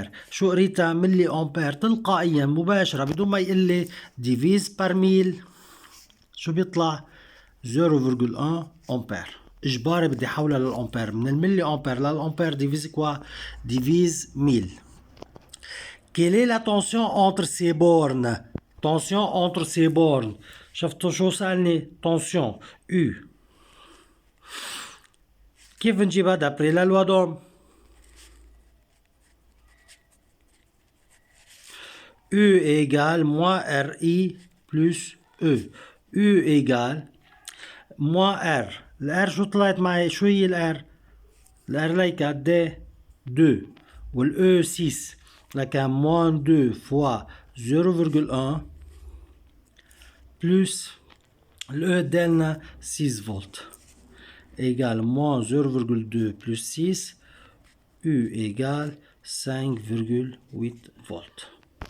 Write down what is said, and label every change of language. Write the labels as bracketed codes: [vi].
[ar] شو قريتها ملي أمبير؟ تلقائيا مباشرة بدون ما يقول لي ديفيز بار ميل. شو بيطلع؟ 0,1 أمبير. إجباري بدي حولها للأمبير. من الملي أمبير للأمبير ديفيز [fr] quoi? [ar] ديفيز 1000. [fr] Quelle est la tension entre ces bornes? Tension entre ces bornes. [ar] شفتوا شو سألني؟ tension U. كيف بنجيبها؟ [fr] d'après la loi d'Ohm. U égale moins RI plus E. U égale moins R. [ar] الR شو طلعت معي؟ شو هي الR؟ [fr] الR ليكا D 2 والE 6 لكن moins 2 fois 0,1 plus le delta 6 volts égale moins 0,2 plus 6 U égale 5,8 volts.